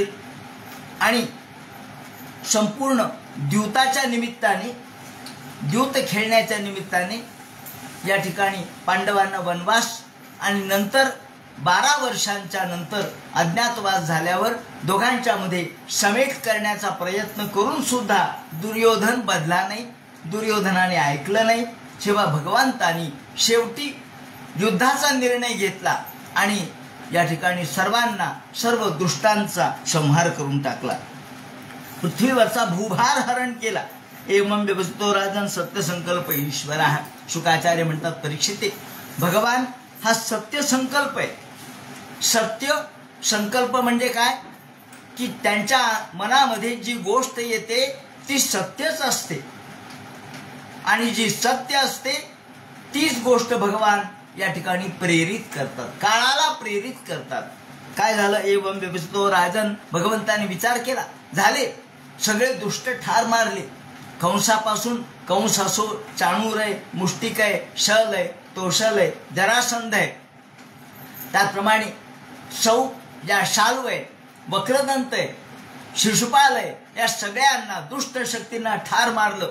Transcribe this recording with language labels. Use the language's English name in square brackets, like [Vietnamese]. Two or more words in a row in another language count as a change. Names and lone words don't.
[Marathi] आणि संपूर्ण द्यूताच्या निमित्ताने, द्यूत खेळण्याच्या निमित्ताने या ठिकाणी पांडवांना वनवास आणि नंतर 12 वर्षांच्या नंतर अज्ञातवास झाल्यावर दोघांच्या मध्ये समेट करण्याचा प्रयत्न करून सुद्धा दुर्योधन बदला नाही, दुर्योधनाने ऐकलं नाही. तेव्हा भगवंतानी शेवटी युद्धाचा निर्णय घेतला आणि या ठिकाणी सर्वांना, सर्व दुष्टांचा संहार करून टाकला. पृथ्वीवरचा भूभार हरण केला. [Sanskrit] एवं व्यवस्थितो राजन सत्य संकल्प ईश्वर. [Marathi] शुकाचार्य म्हणतात परीक्षिते, भगवान हा सत्य संकल्प आहे. सत्य संकल्प म्हणजे काय की त्यांच्या मनामध्ये जी गोष्ट येते ती सत्यच असते आणि जी सत्य असते तीच गोष्ट भगवान या ठिकाणी प्रेरित करतात, काळाला प्रेरित करतात. काय झालं? [Sanskrit] एवं व्यवस्थितो राजन, [Marathi] भगवंताने विचार केला, झाले सगळे दुष्ट ठार मारले. कंसापासून कंस असो, चाणूर आहे, मुष्टिक आहे, शल आहे, तोषल आहे, जरासंध आहे, त्याप्रमाणे सौ या शाल्व आहे, वक्रदंत आहे, शिशुपाल आहे, या सगळ्यांना दुष्ट शक्तींना ठार मारलं.